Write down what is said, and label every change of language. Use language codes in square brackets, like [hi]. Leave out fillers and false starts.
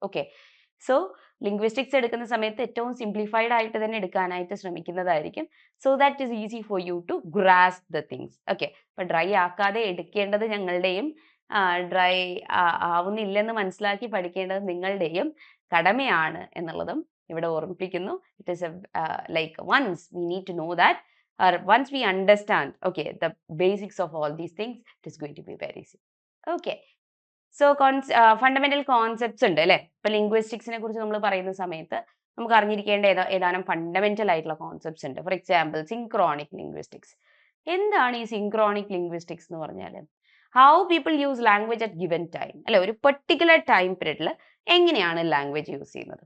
[ml] Okay, so linguistics എടുക്കുന്ന സമയത്ത് ഏറ്റവും സിംപ്ലിഫൈഡ് ആയിട്ട് തന്നെ എടുക്കാനായിട്ട് ശ്രമിക്കുന്നതായിരിക്കും. [en] So that is easy for you to grasp the things. [ml] Okay, അപ്പൊ ഡ്രൈ ആക്കാതെ എടുക്കേണ്ടത് ഞങ്ങളുടെയും ഡ്രൈ ആവുന്നില്ലെന്ന് മനസ്സിലാക്കി പഠിക്കേണ്ടത് നിങ്ങളുടെയും കടമയാണ് എന്നുള്ളതും ഇവിടെ ഓർമ്മിപ്പിക്കുന്നു. [en] It is like once we need to know that, or once we understand the basics of all these things, it is going to be very easy. Okay, so fundamental concepts [ml] ഉണ്ട് അല്ലെ. ഇപ്പൊ ലിംഗ്വിസ്റ്റിക്സിനെ കുറിച്ച് നമ്മൾ പറയുന്ന സമയത്ത് നമുക്ക് അറിഞ്ഞിരിക്കേണ്ട ഏതാനും ഫണ്ടമെന്റൽ ആയിട്ടുള്ള കോൺസെപ്റ്റ്സ് ഉണ്ട്. For example synchronic linguistics. എന്താണ് ഈ സിങ്ക്രോണിക് ലിംഗ്വിസ്റ്റിക്സ് എന്ന് പറഞ്ഞാൽ? [en] how people use language at given time [ml] അല്ലെ. ഒരു പെർട്ടിക്കുലർ ടൈം പീരീഡിൽ എങ്ങനെയാണ് ലാംഗ്വേജ് യൂസ് ചെയ്യുന്നത്.